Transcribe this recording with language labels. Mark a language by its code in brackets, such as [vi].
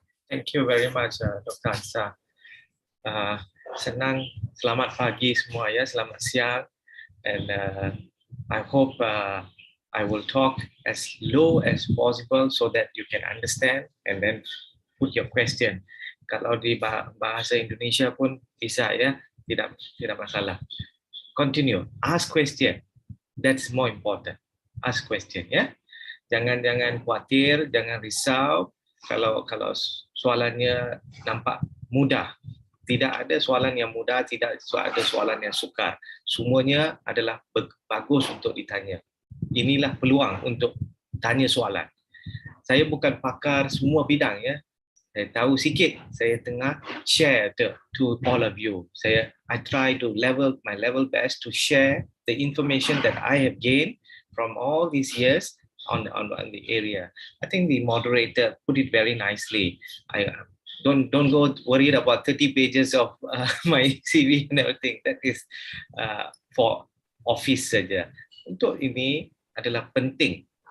[en] Thank you very much, Dr. Ansa. [ms] senang. Selamat pagi semua ya, selamat siang. [en] And I hope I will talk as low as possible so that you can understand and then put your question. [ms] Kalau di bahasa Indonesia pun bisa ya, tidak masalah. [en] Continue, ask question. That's more important. Ask question ya. [ms] Jangan khawatir, jangan risau kalau soalannya nampak mudah. Tidak ada soalan yang mudah, tidak ada soalan yang sukar. Semuanya adalah bagus untuk ditanya. Inilah peluang untuk tanya soalan. Saya bukan pakar semua bidang ya. Saya tahu sikit. Saya tengah [en] share to all of you. I try to my level best to share the information that I have gained from all these years on the area. I think the moderator put it very nicely. I don't go worried about 30 pages of my CV and everything. That is for office saja. [ms] Untuk ini adalah penting.